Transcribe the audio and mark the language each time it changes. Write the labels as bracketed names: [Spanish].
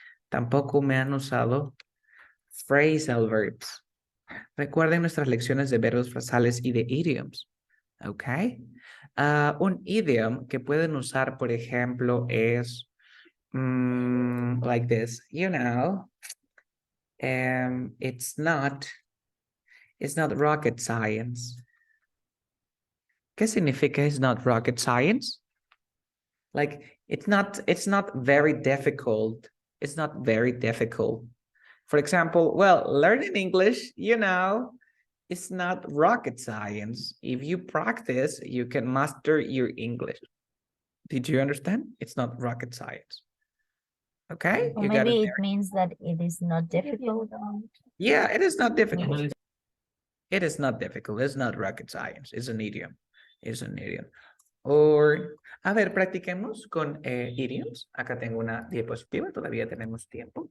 [Spanish] Tampoco me han usado phrasal verbs. Recuerden nuestras lecciones de verbos frasales y de idioms. ¿Ok? Un idiom que pueden usar, por ejemplo, es [English] like this. You know, it's not rocket science. [Spanish] ¿Qué significa [English] it's not rocket science? Like, it's not very difficult. It's not very difficult. For example, well, learning English, you know, it's not rocket science. If you practice, you can master your English. Did you understand? It's not rocket science. Okay? Or You got maybe it it means that it is not difficult. Yeah, it is not difficult. It is not difficult. It's not rocket science. It's an idiom. It's an idiom. [Spanish] Or, a ver, practiquemos con idioms. Acá tengo una diapositiva. Todavía tenemos tiempo.